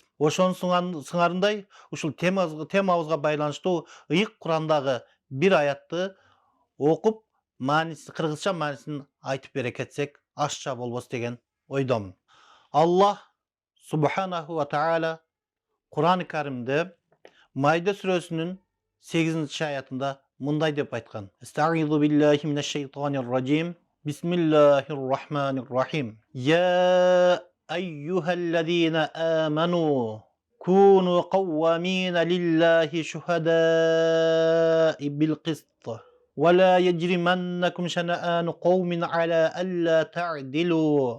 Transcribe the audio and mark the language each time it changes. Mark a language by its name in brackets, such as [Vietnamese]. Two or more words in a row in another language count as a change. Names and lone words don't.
[Kyrgyz] Ошонун сыңарындай ушул темабызга байланыштуу ыйык Курандагы бир аятты окуп, кыргызча маанисин айтып бере кетсек, ашча болбос деген ойдомун. Аллах Субханаху ва Таала Куран-ы Каримде Майда сүрөсүнүн 8-аятында мындай деп айткан: [Arabic] أستعيذ بالله من الشيطان الرجيم. بسم الله الرحمن الرحيم. يا أيها الذين آمنوا كونوا قوامين لله شهداء بالقسط. ولا يجرمنكم شنآن قوم على ألا تعدلوا.